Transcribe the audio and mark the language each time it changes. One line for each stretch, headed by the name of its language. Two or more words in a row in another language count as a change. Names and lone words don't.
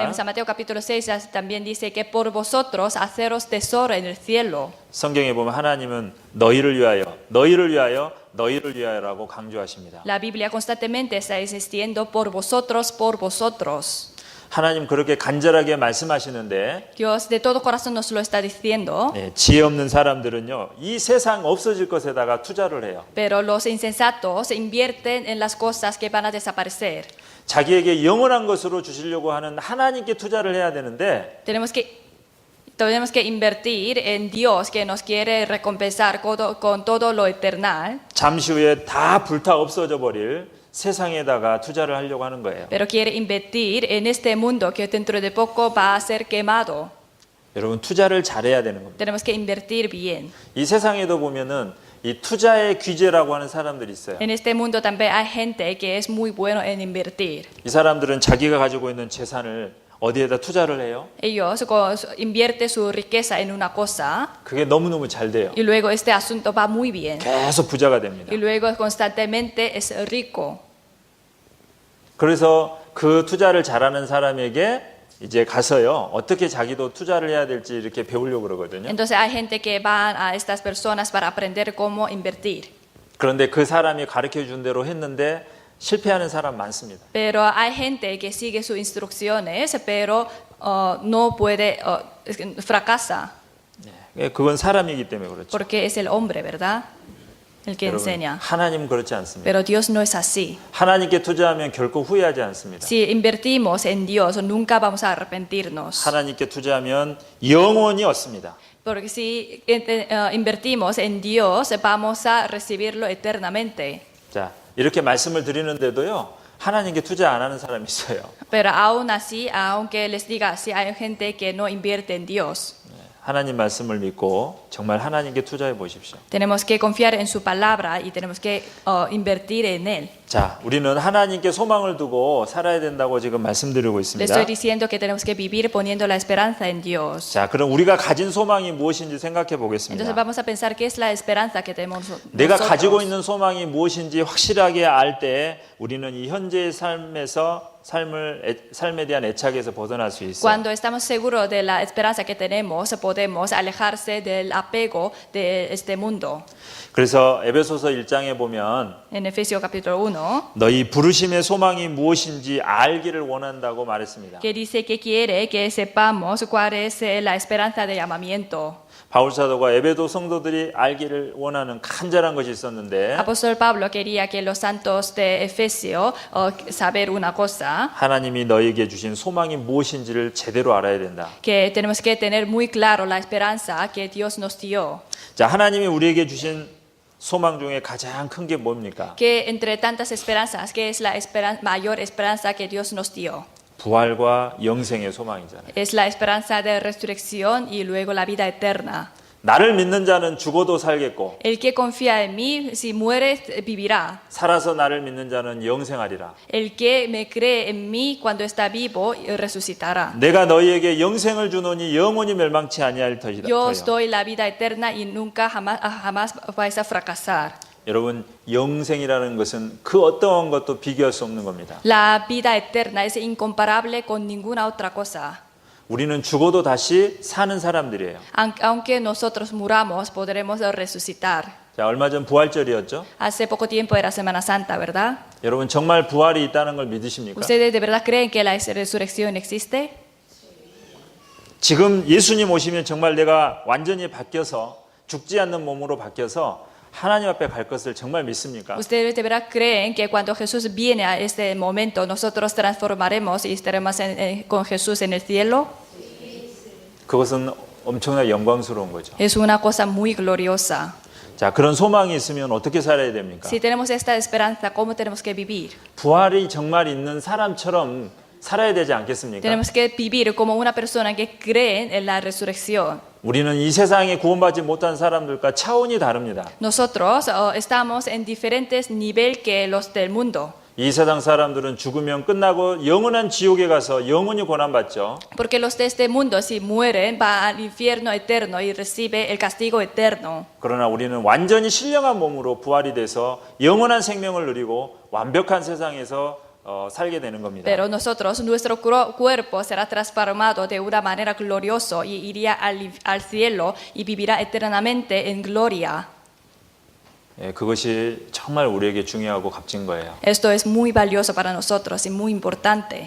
Spanish: En San Mateo capítulo 6 también dice que por vosotros haceros tesoro en el cielo.
Korean: 성경에 보면 하나님은 너희를 위하여, 너희를 위하여, 너희를 위하여라고 강조하십니다.
Spanish: La Biblia constantemente está insistiendo por vosotros.
Korean: 하나님 그렇게 간절하게 말씀하시는데
Spanish: Dios de todo corazón nos lo está diciendo,
Korean: 지혜 없는 사람들은요 이 세상 없어질 것에다가 투자를 해요.
Spanish: pero los insensatos invierten en las cosas que van a desaparecer.
Korean: 자기에게 영원한 것으로 주시려고 하는 하나님께 투자를 해야 되는데
Spanish: Tenemos que invertir en Dios que nos quiere recompensar con todo lo eternal,
Korean: 잠시 후에 다 불타 없어져 버릴 세상에다가 투자를 하려고 하는 거예요.
Spanish: pero quiere invertir en este mundo que dentro de poco va a ser quemado.
Korean: 여러분 투자를 잘해야 되는 겁니다.
Spanish: Tenemos que invertir bien.
Korean: 이 세상에도 보면은 이 투자의 귀재라고 하는 사람들이 있어요.
Spanish: En este mundo también hay gente que es muy bueno en invertir.
Korean: 이 사람들은 자기가 가지고 있는 재산을 어디에다 투자를 해요?
Spanish: Ellos invierten su riqueza en una cosa
Korean: 그게 너무너무 잘 돼요.
Spanish: y luego este asunto va muy bien.
Korean: 계속 부자가 됩니다.
Spanish: Y luego constantemente es rico.
Korean: 그래서 그 투자를 잘하는 사람에게 이제 가서요 어떻게 자기도 투자를 해야 될지 이렇게 배우려고 그러거든요.
Spanish: Entonces hay gente que va a estas personas para aprender cómo invertir.
Korean: 그런데 그 사람이 가르쳐 준 대로 했는데 실패하는 사람 많습니다.
Spanish: Pero hay gente que sigue sus instrucciones, pero no puede, fracasa,
Korean: 그건 사람이기 때문에 그렇죠.
Spanish: porque es el hombre, ¿verdad? El que
Korean: 여러분,
Spanish: enseña.
Korean: 하나님은 그렇지 않습니다.
Spanish: Pero Dios no es así.
Korean: 하나님께 투자하면 결코 후회하지 않습니다.
Spanish: Si invertimos en Dios, nunca vamos a arrepentirnos.
Korean: 하나님께 투자하면 영원히 얻습니다.
Spanish: Porque si invertimos en Dios, vamos a recibirlo eternamente.
Korean: 자, 이렇게 말씀을 드리는데도요. 하나님께 투자 안 하는 사람이 있어요.
Spanish: Pero aún así, aunque les diga así, hay gente que no invierte en Dios.
Korean: 하나님 말씀을 믿고 정말 하나님께 투자해 보십시오.
Spanish: Tenemos que confiar en su palabra y tenemos que invertir en él.
Korean: 자, 우리는 하나님께 소망을 두고 살아야 된다고 지금 말씀드리고
Spanish: Le
Korean: 있습니다.
Spanish: estoy diciendo que tenemos que vivir poniendo la esperanza en Dios.
Korean: 자, 그럼 우리가 가진 소망이 무엇인지 생각해
Spanish: Entonces
Korean: 보겠습니다.
Spanish: vamos a pensar qué es la esperanza que tenemos
Korean: 내가 가지고
Spanish: nosotros.
Korean: 있는 소망이 무엇인지 확실하게 알 때 우리는 이 현재의 삶에 대한 애착에서 벗어날 수 있어요.
Spanish: Cuando estamos seguros de la esperanza que tenemos, podemos alejarse del apego de este mundo.
Korean: 그래서 에베소서 1장에 보면
Spanish: En Efesios capítulo 1,
Korean: 너희 부르심의 소망이 무엇인지 알기를 원한다고 말했습니다.
Spanish: que dice que quiere que sepamos cuál es la esperanza de llamamiento.
Korean: 바울 사도가 에베소 성도들이 알기를 원하는 간절한 것이 있었는데
Spanish: Apóstol Pablo quería que los santos de Efesio saber una cosa,
Korean: 하나님이 너에게 주신 소망이 무엇인지를 제대로 알아야 된다.
Spanish: que tenemos que tener muy claro la esperanza que Dios nos dio.
Korean: 자, 하나님이 우리에게 주신 소망 중에 가장 큰 게 뭡니까?
Spanish: Que entre tantas esperanzas, que es la mayor esperanza que Dios nos dio?
Korean: 부활과 영생의 소망이잖아요.
Spanish: Es la esperanza de resurrección y luego la vida eterna.
Korean: 나를 믿는 자는 죽어도 살겠고
Spanish: El que confía en mí, si muere, vivirá.
Korean: 살아서 나를 믿는 자는 영생하리라.
Spanish: El que me cree en mí cuando está vivo, resucitará.
Korean: 내가 너희에게 영생을 주노니 영원히 멸망치 아니할 터이다.
Spanish: Yo os doy la vida eterna y nunca jamás vais a fracasar.
Korean: 여러분, 영생이라는 것은 그 어떠한 것도 비교할 수 없는 겁니다.
Spanish: La vida eterna es incomparable con ninguna otra cosa.
Korean: 우리는 죽어도 다시 사는 사람들이에요.
Spanish: Aunque nosotros muramos, podremos resucitar.
Korean: 자, 얼마 전 부활절이었죠?
Spanish: Hace poco tiempo era Semana Santa, ¿verdad?
Korean: 여러분 정말 부활이 있다는 걸 믿으십니까?
Spanish: ¿Ustedes de verdad creen que la resurrección existe?
Korean: 지금 예수님 오시면 정말 내가 완전히 바뀌어서 죽지 않는 몸으로 바뀌어서 하나님 앞에 갈 것을 정말 믿습니까?
Spanish: ¿Ustedes de verdad creen que cuando Jesús viene a este momento nosotros transformaremos y estaremos con Jesús en el cielo?
Korean: 그것은 엄청나게 영광스러운 거죠.
Spanish: Es una cosa muy gloriosa.
Korean: 자, 그런 소망이 있으면 어떻게 살아야 됩니까?
Spanish: Si tenemos esta esperanza, ¿cómo tenemos que vivir?
Korean: 부활이 정말 있는 사람처럼 살아야 되지 않겠습니까?
Spanish: Tenemos que vivir como una persona que cree en la resurrección.
Korean: 우리는 이 세상에 구원받지 못한 사람들과 차원이 다릅니다.
Spanish: Nosotros estamos en diferentes niveles que los del mundo.
Korean: 이 세상 사람들은 죽으면 끝나고 영원한 지옥에 가서 영원히 고난받죠.
Spanish: Porque los de este mundo, si mueren, van al infierno eterno y recibe el castigo eterno.
Korean: 그러나 우리는 완전히 신령한 몸으로 부활이 돼서 영원한 생명을 누리고 완벽한 세상에서 살게 되는 겁니다.
Spanish: Pero nosotros, nuestro cuerpo será transformado de una manera gloriosa y iría al cielo y vivirá eternamente en gloria.
Korean: 예, 그것이 정말 우리에게 중요하고 값진 거예요.
Spanish: Esto es muy valioso para nosotros y muy importante.